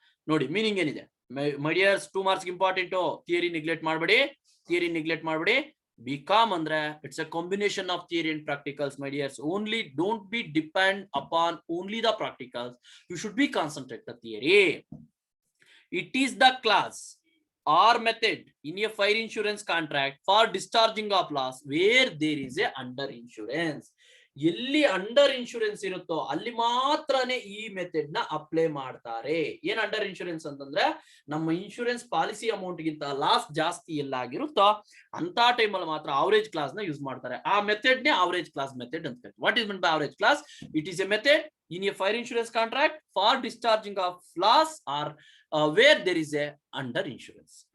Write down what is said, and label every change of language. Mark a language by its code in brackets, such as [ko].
[kn] ನೋಡಿ ಮೀನಿಂಗ್ ಏನಿದೆ ಮೈ dears. 2 marks important. Theory neglect ಮಾಡಬೇಡಿ. [en] BCom ಅಂದ್ರೆ it's a combination of theory and practicals my dears. Only don't be depend upon only the practicals. You should be concentrate the theory. It is the clause or method in a fire insurance contract for discharging of loss where there is a under insurance. [kn] ಎಲ್ಲಿ under insurance ಇರುತ್ತೋ ಅಲ್ಲಿ ಮಾತ್ರನೇ ಈ method ನ apply ಮಾಡ್ತಾರೆ. ಏನ್ under insurance ಅಂತಂದ್ರೆ ನಮ್ಮ ಇನ್ಶೂರೆನ್ಸ್ ಪಾಲಿಸಿ ಅಮೌಂಟ್ ಗಿಂತ ಲಾಸ್ ಜಾಸ್ತಿ ಎಲ್ಲಾಗಿರುತ್ತೋ ಅಂತ ಟೈಮ್ ಅಲ್ಲಿ ಮಾತ್ರ ಅವರೇಜ್ ಕ್ಲಾಸ್ ನ ಯೂಸ್ ಮಾಡ್ತಾರೆ. ಆ ಮೆಥಡ್ ನೇ ಅವರೇಜ್ ಕ್ಲಾಸ್ ಮೆಥಡ್ ಅಂತ ಕರೀತಾರೆ. [en] What is mean by average clause? It is a method in a fire insurance contract for discharging of loss or where there is a under insurance.